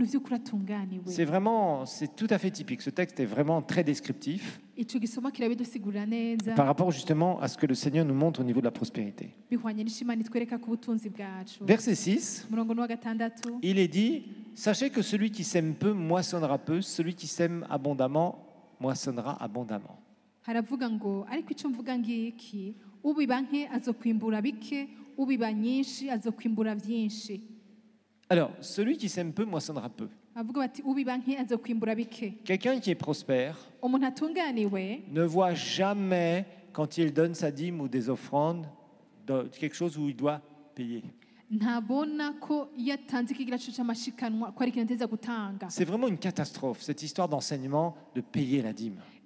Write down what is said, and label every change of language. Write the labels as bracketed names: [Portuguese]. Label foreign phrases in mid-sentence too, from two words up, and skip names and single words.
[French] C'est tout à fait typique. Ce texte est vraiment très descriptif par rapport justement à ce que le Seigneur nous montre au niveau de la prospérité. Verset 6, il est dit: sachez que celui qui sème peu moissonnera peu, celui qui sème abondamment moissonnera abondamment. [Rundi] Haravuga ngo ariko icyo mvuga ngiki ubiba nke azokwimbura bike ubiba nyinshi azokwimbura byinshi. [French] Alors, celui qui sème peu moissonnera peu. Quelqu'un qui est prospère ne voit jamais, quand il donne sa dîme ou des offrandes, quelque chose où il doit payer. C'est vraiment une catastrophe, cette histoire d'enseignement de payer la dîme.